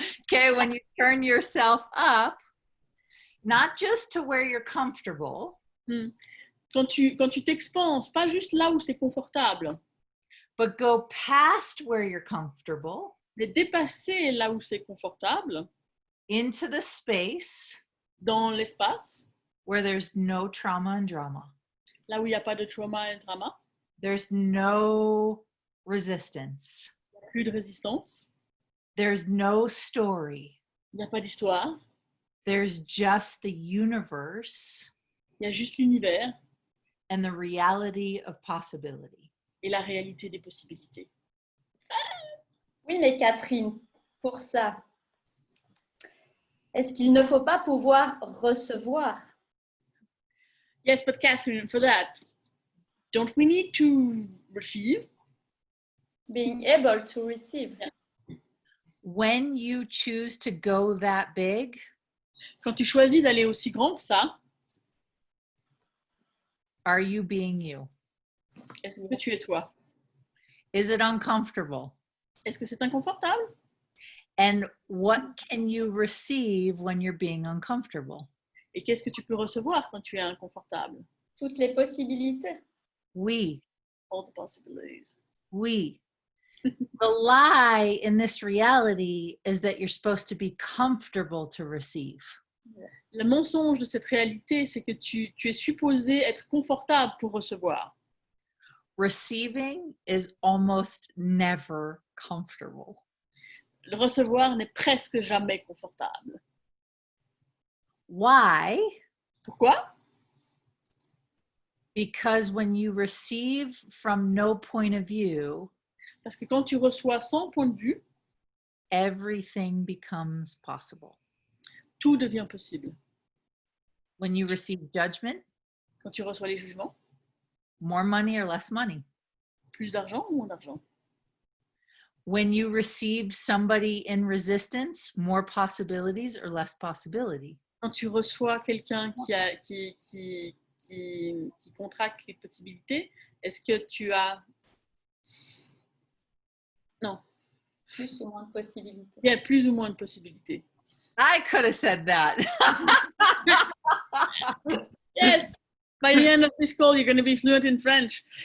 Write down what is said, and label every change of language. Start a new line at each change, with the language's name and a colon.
English: Okay, when you turn yourself up, not just to where you're comfortable,
French: Quand tu t'expanses, pas juste là où c'est confortable,
English: but go past where you're comfortable
French: mais dépasser là où c'est confortable,
English: into the space
French: dans l'espace,
English: where there's no trauma and drama.
French: là où il n'y a pas de trauma et drama,
English: There's no resistance.
French: plus de résistance,
English: There's no story.
French: il n'y a pas d'histoire,
English: There's just the universe
French: il y a juste l'univers
English: and the reality of possibility.
French: et la réalité des possibilités. Oui, mais Catherine, pour ça, est-ce qu'il ne faut pas pouvoir recevoir?
English: Yes, but Catherine, for that, don't we need to receive? Being able to receive. When you choose to go that big,
French: Quand tu choisis d'aller aussi grand que ça,
English: are you being you?
French: est-ce que tu es toi?
English: Is it uncomfortable?
French: Est-ce que c'est inconfortable?
English: And what can you receive when you're being uncomfortable?
French: Et qu'est-ce que tu peux recevoir quand tu es inconfortable? Toutes les possibilités.
English: We, All the possibilities. we. The lie in this reality is that you're supposed to be comfortable to receive.
French: Le mensonge de cette réalité, c'est que tu es supposé être confortable pour recevoir.
English: Receiving is almost never comfortable.
French: Le recevoir n'est presque jamais confortable.
English: Why?
French: Pourquoi?
English: Because when you receive from no point of view,
French: Parce que quand tu reçois sans point de vue,
English: everything becomes possible.
French: tout devient possible.
English: When you receive judgment,
French: Quand tu reçois les jugements,
English: more money or less money.
French: plus d'argent ou moins d'argent.
English: When you receive somebody in resistance, more possibilities or less possibility.
French: Quand tu reçois quelqu'un qui contracte les possibilités, est-ce que tu as... Non. Plus ou moins de possibilités. Il y a plus ou moins de possibilités.
English: I could have said that. Yes! By the end of this call, you're going to be fluent in French.